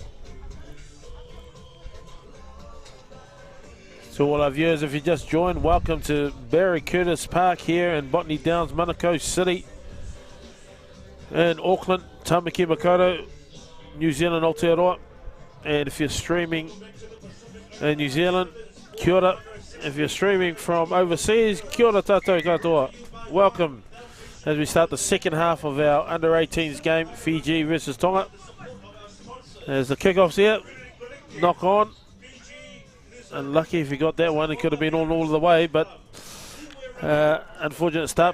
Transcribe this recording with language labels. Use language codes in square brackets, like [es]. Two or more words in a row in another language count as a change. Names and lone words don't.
[en] So all our viewers, if you just joined, welcome to Barry Curtis Park here in Botany Downs, Manukau City in Auckland, Tamaki Makaurau, New Zealand, Aotearoa. And if you're streaming in New Zealand, [mi] kia ora. [en] If you're streaming from overseas, [mi] kia ora tātou katoa. [en] Welcome as we start the second half of our under-18s game, Fiji versus Tonga. There's the kickoffs here, knock on. And lucky if he got that one, he could have been all the way, but unfortunate start.